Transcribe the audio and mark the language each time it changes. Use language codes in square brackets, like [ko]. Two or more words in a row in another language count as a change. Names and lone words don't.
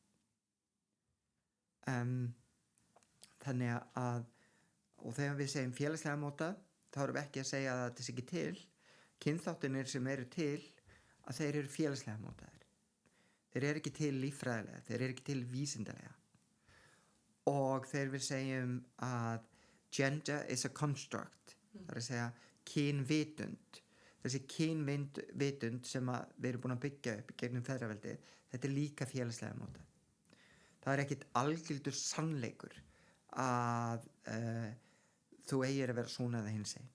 [is] Þannig að og þegar við segjum félagslega mótað þá erum við ekki að segja að þetta sé ekki til kynþáttunir sem eru til að þeir eru félagslega mótaðir, þeir eru ekki til líffræðilega, þeir eru ekki til vísindalega og þegar við segjum að [en] gender is a construct, [is] það er að segja kynvitund, þessi kynvitund sem við erum búin að byggja upp gegnum feðraveldið, þetta er líka félagslega mótað. Það er ekkit algildur sannleikur að þú eigir að vera svona eða hins einn.